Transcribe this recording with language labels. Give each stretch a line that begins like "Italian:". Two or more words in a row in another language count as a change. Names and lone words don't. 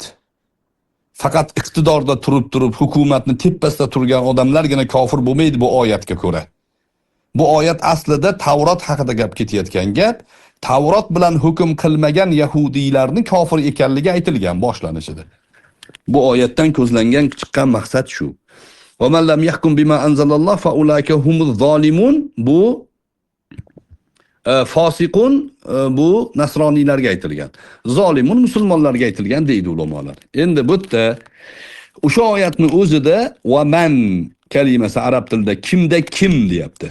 Uzbek: Faqat iqtidorda turib hukumatni tepasida turgan odamlargina kofir bo'lmaydi bu oyatga ko'ra. Bu oyat aslida Tavrot haqida gap ketayotgan gap. Tavrot bilan hukm qilmagan yahudiylarning kofir ekanligi aytilgan boshlanishida. Bu oyatdan ko'zlangan chiqqan maqsad shu.
Arabic: Va man lam yahkum bima anzalalloh fa ulayka humuz zolimun,
Uzbek: bu fosiqun, bu nasroniylarga aytilgan. Zolimun musulmonlarga aytilgan deydi ulamolar. Endi bu yerda o'sha oyatning o'zida
Arabic: va man
Uzbek: kalimasi arab tilida kimda kim deyapti.